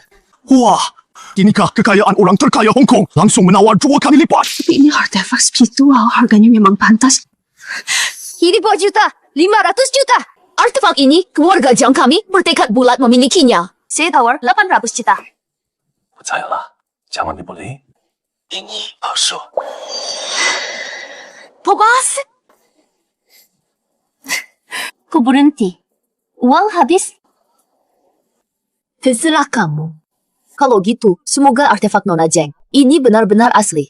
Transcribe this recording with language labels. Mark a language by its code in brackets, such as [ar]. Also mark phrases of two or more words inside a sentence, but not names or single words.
[id] Wah, inikah kekayaan orang terkaya Hong Kong langsung menawar 2 kali lipat. Tapi ini artefak spiritual, harganya memang pantas. Ini 2 juta, 500 juta. Artefak ini keluarga Zhang kami bertekad bulat memilikinya. Saya tawar 800 juta. [zh] 不在了，讲完你不累？ [id] ini palsu. Pobas. Kau berhenti. Uang habis. Terserah kamu. Kalau gitu, semoga artefak Nona Zheng ini benar-benar asli.